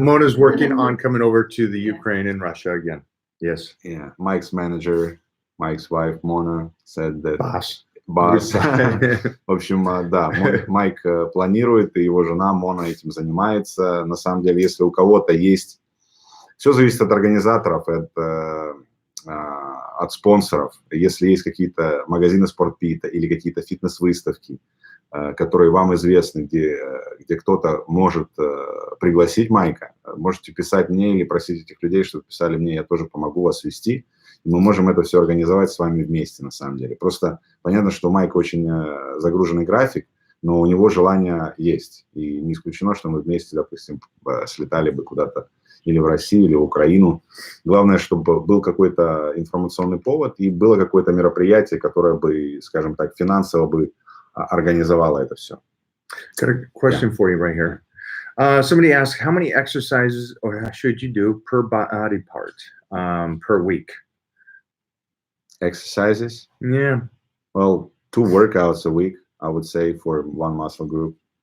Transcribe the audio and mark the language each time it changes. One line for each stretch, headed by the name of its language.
English: Mona's working on coming over to the Ukraine and Russia again. Yes. Yeah. Mike's manager, Mike's wife, Mona, said that... Boss.
Russian: В общем, да, Майк планирует, и его жена Мона этим занимается. На самом деле, если у кого-то есть... Все зависит от организаторов, от спонсоров. Если есть какие-то магазины спортпита или какие-то фитнес-выставки, которые вам известны, где кто-то может пригласить Майка, можете писать мне или просить этих людей, чтобы писали мне, я тоже помогу вас вести. И мы можем это все организовать с вами вместе, на самом деле. Просто понятно, что у Майка очень загруженный график, но у него желание есть. И не исключено, что мы вместе, допустим, слетали бы куда-то или в Россию, или в Украину. Главное, чтобы был какой-то информационный повод и было какое-то мероприятие, которое бы, скажем так, финансово бы организовало это все.
English: Got a question for you right here. Somebody asked, how many exercises should you do per body part per week? Exercises? Yeah. Well, 2 workouts a week, I would say, for one muscle group.